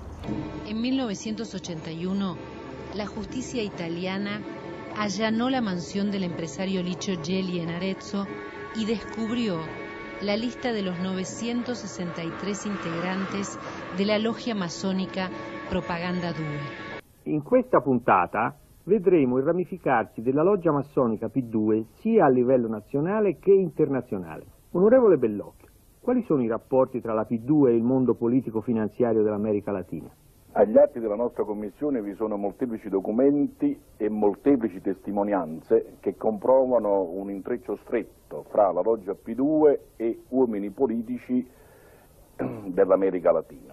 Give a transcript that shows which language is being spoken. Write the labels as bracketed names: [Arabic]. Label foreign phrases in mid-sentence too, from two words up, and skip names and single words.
[Spanish] En 1981, la justicia italiana allanó la mansión del empresario Licio Gelli en Arezzo y descubrió la lista de los 963 integrantes de la logia masónica Propaganda 2. [Italian] In questa puntata vedremo il ramificarsi della loggia massonica P2 sia a livello nazionale che internazionale. Onorevole Bellocchio, quali sono i rapporti tra la P2 e il mondo politico-finanziario dell'America Latina? Agli atti della nostra commissione vi sono molteplici documenti e molteplici testimonianze che comprovano un intreccio stretto fra la loggia P2 e uomini politici dell'America Latina.